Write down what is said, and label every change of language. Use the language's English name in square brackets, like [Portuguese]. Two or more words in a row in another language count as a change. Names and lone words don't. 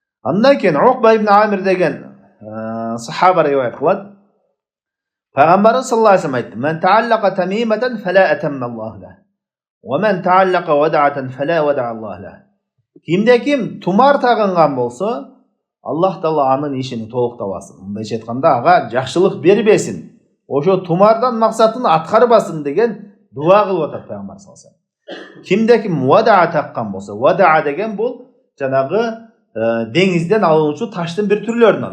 [Kyrgyz] Андан кейін Уқба ибн Амир деген сахаба риwayat кылат. [Arabic] Пайгамбарыбыз صلى الله عليه وسلم айтты: "من تعلق تميمة فلا أتم الله له ومن تعلق ودعة فلا ودع الله له." [Kyrgyz] Кимде-ким тумар тагынган болсо, Аллах Таала анын ишин толуктабасын. Мындайча айтканда, ага жакшылык бербесин. Ошо тумардан максатын аткарбасын деген дуа кылып атат Пайгамбар [Arabic] صلى الله عليه وسلم. [Kyrgyz] Кимде-ким вада таккан болсо, вада деген бул жанагы деңизден алынуучу таштын бир түрлөрүнөн.